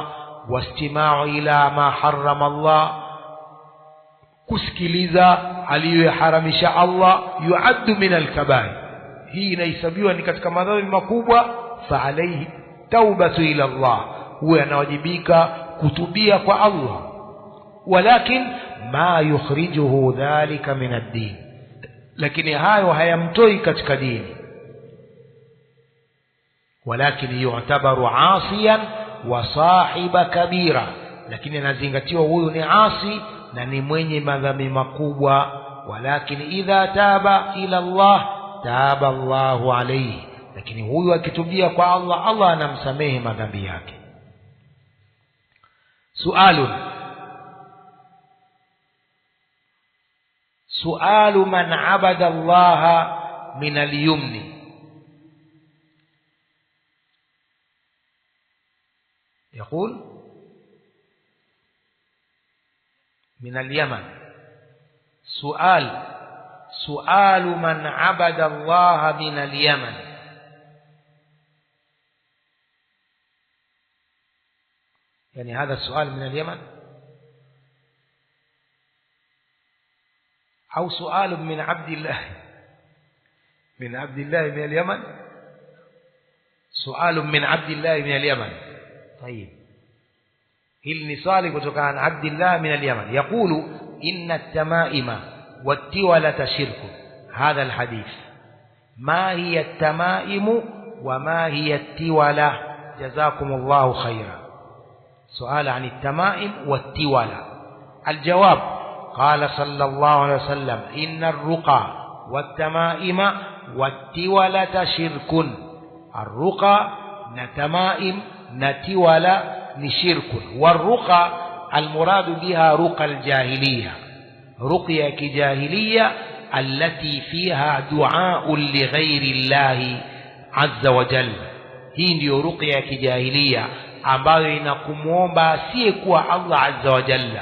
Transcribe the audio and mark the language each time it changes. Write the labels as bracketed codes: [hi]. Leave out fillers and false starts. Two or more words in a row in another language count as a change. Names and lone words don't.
[ar] واستماع إلى ما حرم الله, [sw] kusikiliza aliyoharamisha Allah. [ar] يعد من الكبائر, [sw] hii inahesabiwa ni katika madhambi makubwa. [ar] فعليه توبة إلى الله, [sw] huwa anawajibika kutubia kwa Allah. [ar] ولكن ما يخرجه ذلك من الدين, [sw] lakini hayo hayamtoi katika dini. [ar] ولكن يعتبر عاصيا وصاحب كبيرة, [sw] lakini anazingatiwa huyu ni asi na ni mwenye madhambi makubwa. [ar] ولكن إذا تاب إلى الله تاب الله عليه, [sw] lakini huyu akitubia kwa Allah, Allah anamsamehe madhambi yake. [ar] سؤال من عبد الله من اليمن. يقول من اليمن. سؤال من عبد الله من اليمن. يعني هذا السؤال من اليمن أو سؤال من عبد الله من اليمن؟ سؤال من عبد الله من اليمن. طيب، [sw] hili ni swali kutoka [ar] عن عبد الله من اليمن. يقول إن التمائم والتولة شرك. هذا الحديث، ما هي التمائم وما هي التولة? جزاكم الله خيرا. سؤال عن التمائم والتولة. الجواب، قال صلى الله عليه وسلم إن الرقى والتمائم والتولة شرك. [sw] Ar-ruqa na tama'im na tiwala ni shirkun. [ar] والرقى المراد بها رقى الجاهلية, [sw] ruqya ya kijahiliya [ar] التي فيها دعاء لغير الله عز وجل. [sw] Hii ndiyo ruqya ya kijahiliya ambayo inakumuomba asiyekuwa Allah [ar] عز وجل.